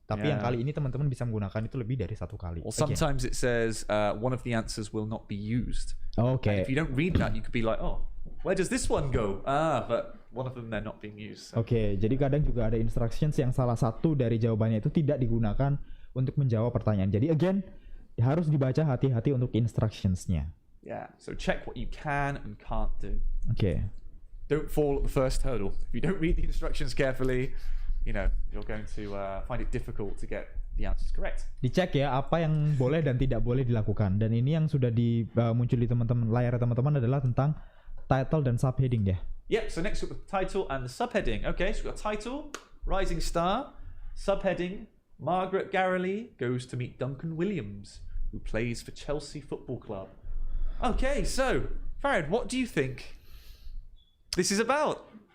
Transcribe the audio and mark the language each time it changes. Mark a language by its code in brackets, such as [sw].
[id] Tapi yang kali ini teman-teman bisa menggunakan itu lebih dari 1 kali. [en] Or sometimes it says one of the answers will not be used. Okay. And if you don't read that, you could be like, oh, where does this one go? But one of them they're not being used. So. [id] Oke, jadi kadang juga ada instructions yang salah satu dari jawabannya itu tidak digunakan untuk menjawab pertanyaan. Jadi again, harus dibaca hati-hati untuk instructions-nya. [en] Yeah, so check what you can and can't do. Okay. Don't fall at the first hurdle. If you don't read the instructions carefully, you know, you're going to find it difficult to get the answers correct. [id] Dicek ya apa yang boleh dan tidak boleh dilakukan. Dan ini yang sudah muncul di teman-teman layar teman-teman adalah tentang title dan subheading ya. [en] Yeah, so next we've got the title and the subheading. Okay, so we've got title, Rising Star, subheading, Margaret Garreley goes to meet Duncan Williams, who plays for Chelsea Football Club. Okay, so Farid, what do you think this is about?